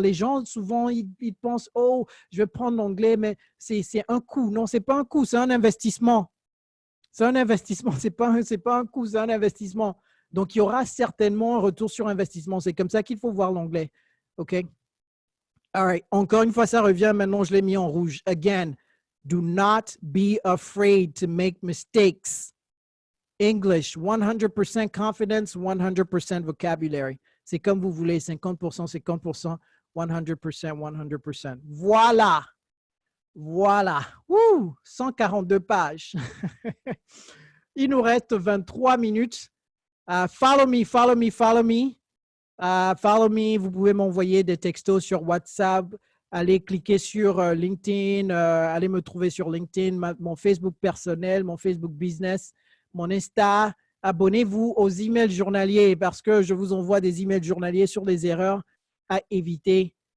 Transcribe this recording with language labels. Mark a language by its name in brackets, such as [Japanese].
[French] Les gens, souvent, ils pensent, oh, je vais prendre l'anglais, mais c'est un coût. Non, ce n'est pas un coût, c'est un investissement. C'est un investissement, ce n'est pas un coût, c'est un investissement. Donc, il y aura certainement un retour sur investissement. C'est comme ça qu'il faut voir l'anglais. OK? [English] All right. [French] Encore une fois, ça revient. Maintenant, je l'ai mis en rouge. [English] Again, do not be afraid to make mistakes. English, 100% confidence, 100% vocabulary. [French] C'est comme vous voulez, 50%, 50%, 100%, 100%. Voilà. Voilà. Woo, 142 pages. Il nous reste 23 minutes. [English] Follow me, follow me, follow me. Follow me, [French] vous pouvez m'envoyer des textos sur WhatsApp. Allez cliquer sur LinkedIn. Allez me trouver sur LinkedIn, mon Facebook personnel, mon Facebook business, mon Insta. Abonnez-vous aux emails journaliers parce que je vous envoie des emails journaliers sur les erreurs à éviter.